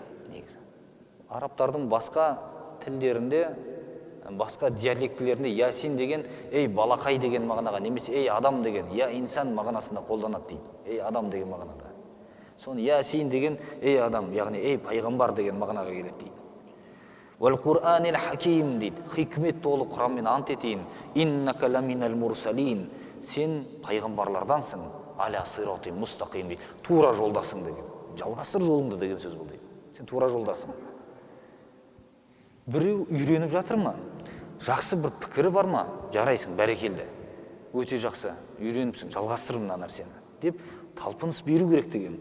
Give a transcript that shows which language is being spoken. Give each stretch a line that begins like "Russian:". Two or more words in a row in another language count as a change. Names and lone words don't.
Kazakh: Арабтардың басқа тілдерінде, басқа диалектілерінде Ясин деген ей балақай деген мағынаға, немесе ей адам деген,
Arabic: يا إنسان
Kazakh: мағынасында қолданады дейді. Ей адам деген мағынада. Соны Ясин деген ей адам, яғни ей пайғамбар деген мағынаға келеді дейді.
Arabic: والقرآن الحكيم
Kazakh: дейді. Хикмет толы Құранмен ант етейін.
Arabic: إنك لمن المرسلين.
Kazakh: Сен пайғамбарлардансың.
Arabic: على صراط مستقيم
Kazakh: дейді. Тура жолдасың деген. Жалғастыр жолыңды деген сөз бұл дейді. Сен тура жолдасың. Біреу үйреніп жатыр ма? Жақсы бір пікірі бар ма? Жарайсың, бәрекелді. Өте жақсы, үйреніпсің, жалғастыр мына нәрсені деп талпыныс беру керек деген.